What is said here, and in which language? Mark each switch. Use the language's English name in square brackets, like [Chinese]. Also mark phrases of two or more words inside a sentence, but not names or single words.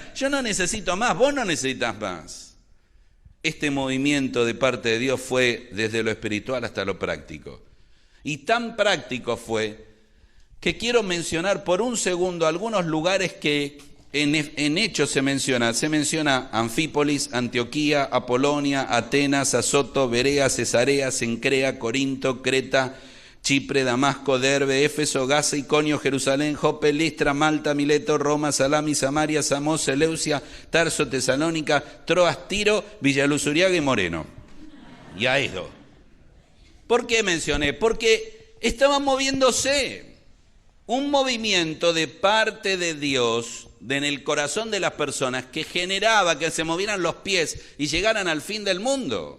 [Spanish] Yo no necesito más, vos no necesitas más. Este movimiento de parte de Dios fue desde lo espiritual hasta lo práctico. Y tan práctico fue que quiero mencionar por un segundo algunos lugares que en Hechos se menciona Anfípolis, Antioquía, Apolonia, Atenas, Azoto, Berea, Cesarea, Cencrea, Corinto, Creta, Chipre, Damasco, Derbe, Éfeso, Gaza, Iconio, Jerusalén, Jope, Listra, Malta, Mileto, Roma, Salami, Samaria, Samos, Seleucia, Tarso, Tesalónica, Troas, Tiro, Villaluz, Uriaga y Moreno. Y a eso. ¿Por qué mencioné? Porque estaba moviéndose un movimiento de parte de Dios en el corazón de las personas que generaba que se movieran los pies y llegaran al fin del mundo.